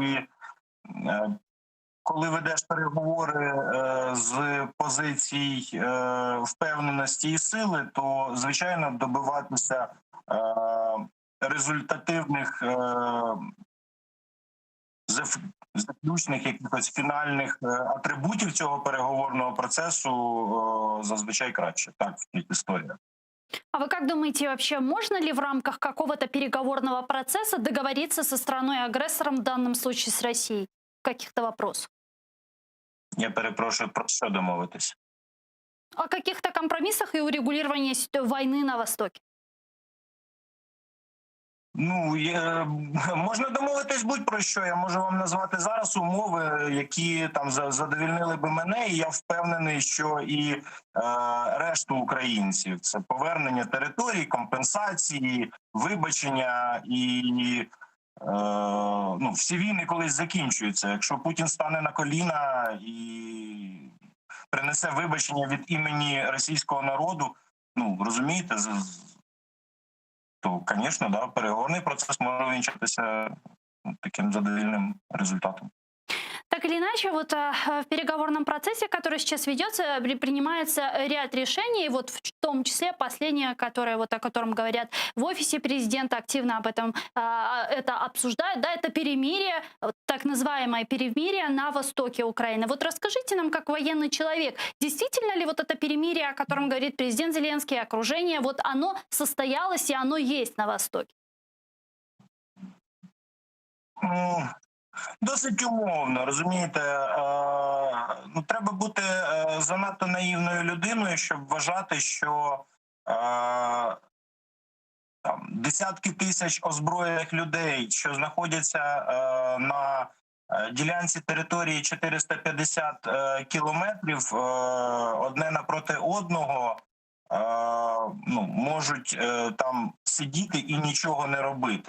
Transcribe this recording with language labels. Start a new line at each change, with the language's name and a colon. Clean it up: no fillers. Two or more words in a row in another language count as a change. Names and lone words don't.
Ukrainian: коли ведеш переговори з позицій впевненості і сили, то, звичайно, добиватися результативних заключних якихось фінальних атрибутів цього переговорного процесу зазвичай краще. Так, історія.
Russian: А вы как думаете, вообще можно ли в рамках какого-то переговорного процесса договориться со страной-агрессором, в данном случае с Россией, в каких-то вопросах?
Ukrainian: Я перепрошую, про що домовитись?
Russian: О каких-то компромиссах и урегулировании войны на Востоке?
Ukrainian: Ну, можна домовитись будь-про що. Я можу вам назвати зараз умови, які там задовільнили би мене, і я впевнений, що і решту українців. Це повернення територій, компенсації, вибачення і всі війни колись закінчуються. Якщо Путін стане на коліна і принесе вибачення від імені російського народу, ну, розумієте, то, звісно, да, переговорний процес може вінчатися таким задовільним результатом.
Russian: Так или иначе, вот в переговорном процессе, который сейчас ведется, принимается ряд решений, вот в том числе последнее, которое, вот, о котором говорят в офисе президента, активно об этом это обсуждают, да, это перемирие, так называемое перемирие на востоке Украины. Вот расскажите нам, как военный человек, действительно ли вот это перемирие, о котором говорит президент Зеленский, окружение, вот оно состоялось и оно есть на Востоке?
Ukrainian: Досить умовно, розумієте, треба бути занадто наївною людиною, щоб вважати, що десятки тисяч озброєних людей, що знаходяться на ділянці території 450 кілометрів, одне напроти одного, можуть там сидіти і нічого не робити.